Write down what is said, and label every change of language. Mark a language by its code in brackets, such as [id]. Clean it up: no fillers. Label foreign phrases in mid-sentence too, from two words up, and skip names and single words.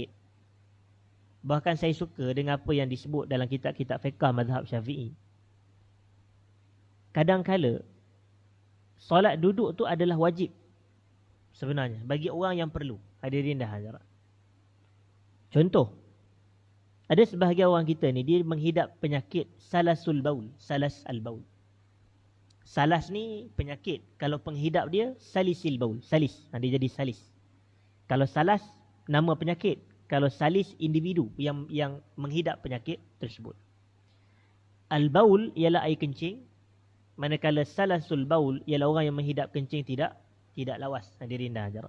[ms] Bahkan saya suka dengan apa yang disebut dalam kitab-kitab fiqh mazhab Syafi'i. Kadang-kala solat duduk tu adalah wajib sebenarnya bagi orang yang perlu. Hadirin dah hadirat. Contoh, ada sebahagian orang kita ni dia menghidap penyakit [ar] سلس البول، سلس البول. [ms] Salas ni penyakit. Kalau penghidap dia [ar] سلس البول, [ms] salis. Dia jadi salis. Kalau salas nama penyakit, kalau salis individu yang menghidap penyakit tersebut. Al-baul ialah air kencing, manakala [ar] سلس البول [ms] ialah orang yang menghidap kencing tidak lawas. Hadirin dah ajar.